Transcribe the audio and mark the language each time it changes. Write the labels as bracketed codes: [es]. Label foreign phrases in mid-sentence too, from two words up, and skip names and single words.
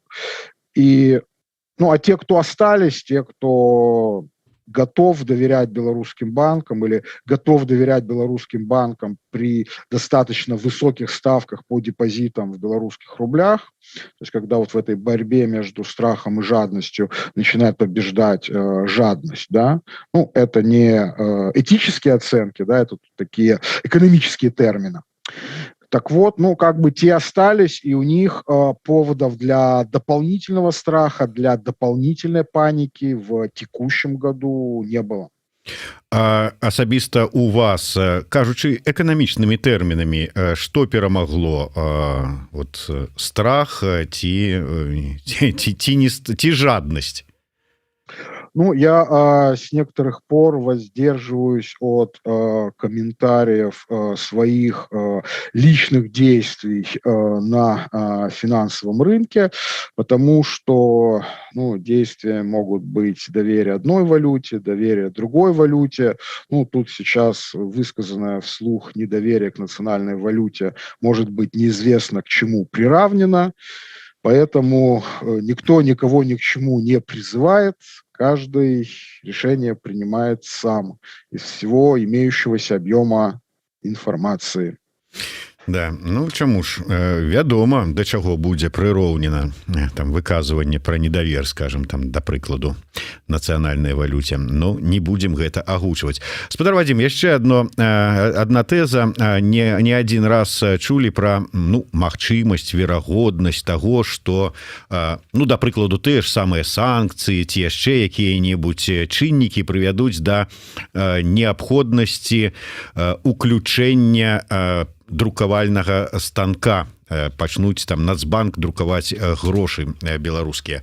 [ru] И, ну, а те, кто остались, те, кто готов доверять белорусским банкам или готов доверять белорусским банкам при достаточно высоких ставках по депозитам в белорусских рублях, то есть когда вот в этой борьбе между страхом и жадностью начинает побеждать жадность, да, ну, это не этические оценки, да, это такие экономические термины. Так вот, ну, как бы те остались, и у них поводов для дополнительного страха, для дополнительной паники в текущем году не было. [be] Асабіста у вас, кажучы эканамічнымі тэрмінамі, што перамагло, вот страх ці жаднасць? [ru] Ну, я с некоторых пор воздерживаюсь от комментариев своих личных действий на финансовом рынке, потому что, ну, действия могут быть доверие одной валюте, доверие другой валюте. Ну, тут сейчас высказанное вслух недоверие к национальной валюте может быть неизвестно к чему приравнено. Поэтому никто никого ни к чему не призывает, каждый решение принимает сам из всего имеющегося объема информации. [be] Да, ну чаму ж вядома, да чаго будзе прыроўнена там выказванне пра недавер, скажем, там да прыкладу нацыянальнай валюце. Ну не будзем гэта агучваць. Спадар Вадзім, яшчэ адна тэза, не адзін раз чулі пра, ну, магчымасць, верагоднасць таго, што, ну, да прыкладу, тыя ж самыя санкцыі ці яшчэ якія-небудзь чыннікі прывядуць да неабходнасці уключэння друкавальнага станка, пачнуць там Нацбанк друкаваць грошы беларускія.